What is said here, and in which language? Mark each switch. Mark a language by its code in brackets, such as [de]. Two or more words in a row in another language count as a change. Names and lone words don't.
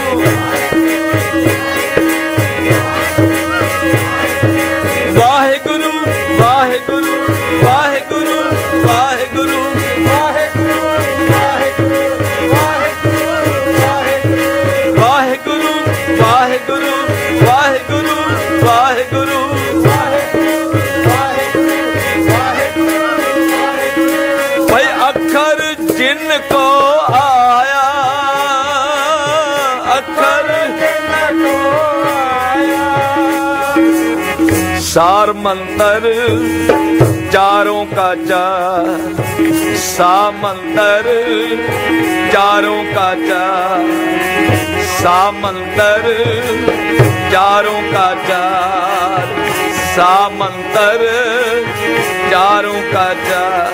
[pa] ਵਾਹਿਗੁਰੂ ਵਾਹਿਗੁਰੂ ਵਾਹਿਗੁਰੂ ਵਾਹਿਗੁਰੂ ਵਾਹਿਗੁਰੂ ਵਾਹਿਗੁਰੂ ਵਾਹਿਗੁਰੂ ਵਾਹਿਗੁਰੂ ਵਾਹਿਗੁਰੂ। ਭਾਈ ਅੱਖਰ ਜਿਨ ਕੋ ਆਇਆ, ਅੱਖਰ ਜਿਨ ਕੋ ਆਇਆ। [hi] सार मंतर चारों का चार, सा मंतर चारों का चार, सा मंतर चारों का चार, सा मंतर चारों का चार।